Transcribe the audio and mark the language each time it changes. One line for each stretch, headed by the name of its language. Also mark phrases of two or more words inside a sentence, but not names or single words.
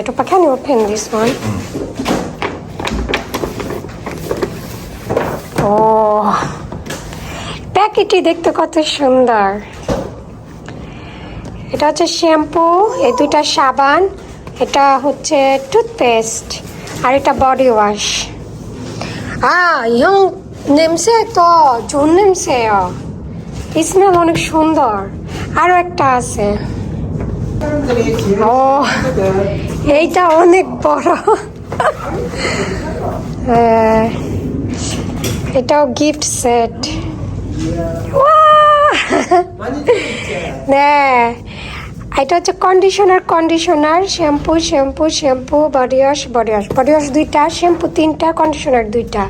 Bangla: ওপা
English: can you open this one?
Bangla: ও, প্যাকেটটি দেখতে কত সুন্দর। এটা হচ্ছে শ্যাম্পু, এই 2টা সাবান, এটা হচ্ছে টুথপেস্ট, আর এটা বডি ওয়াশ।
Korean: 형 냄새 또 좋은 냄새예요.
Bangla: স্মেল অনেক সুন্দর। আরো একটা আছে, ও এইটা অনেক বড়। এটাও
English: gift set.
Bangla: এটা হচ্ছে কন্ডিশনার, শ্যাম্পু, বডি ওয়াশ 2টা, শ্যাম্পু 3টা, কন্ডিশনার 2টা।